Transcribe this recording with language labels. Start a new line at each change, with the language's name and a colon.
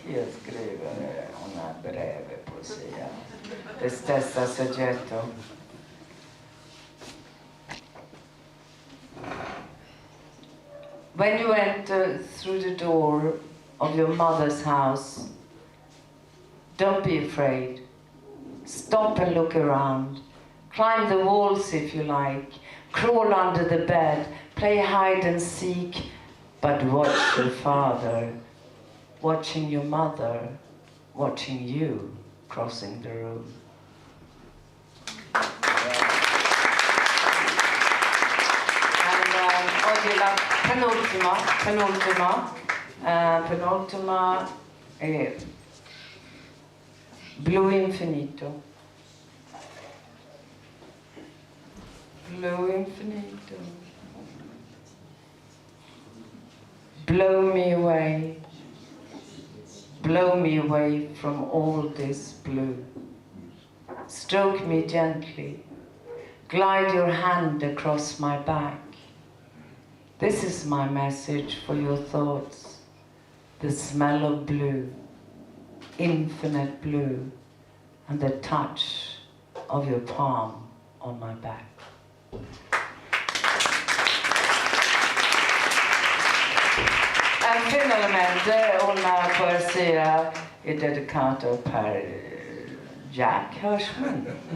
Italian: Io scrivo una breve poesia del stesso soggetto.
English: When you enter through the door of your mother's house, don't be afraid. Stop and look around. Climb the walls if you like. Crawl under the bed. Play hide and seek. But watch your father, watching your mother, watching you crossing the room.
Italian: And oggi la penultima è Blu infinito. Blu infinito.
English: Blow me away. Blow me away from all this blue. Stroke me gently. Glide your hand across my back. This is my message for your thoughts. The smell of blue. Infinite blue, and the touch of your palm on my back.
Italian: E finalmente una poesia è dedicata per Jack Hirschman.